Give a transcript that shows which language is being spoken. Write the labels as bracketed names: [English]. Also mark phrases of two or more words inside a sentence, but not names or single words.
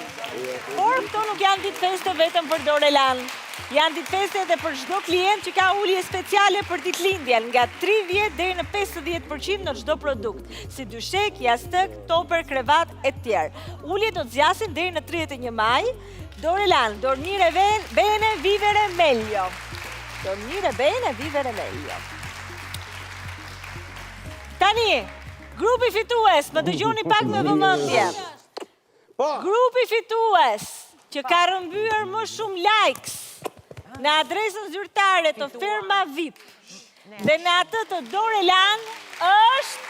[Albanian] Por këto nuk janë ditë feste vetëm për Dorelan. Janë ditë feste edhe për çdo klient që ka ulje speciale për ditëlindjen, nga 30 deri në 50% në çdo produkt, si dyshek, jastëk, topper, krevat e tjerë. Ulje do të zgjasin deri në 31 maj. [Italian] Dorelan, dormire bene, vivere meglio. Dormire bene, vivere meglio. [Albanian] Tani, grupi fitues, më dëgjoni pak me vëmendje. Grupi fitues që ka rrëmbyer më shumë likes në adresën zyrtare të Ferma VIP dhe në atë të Dorelan është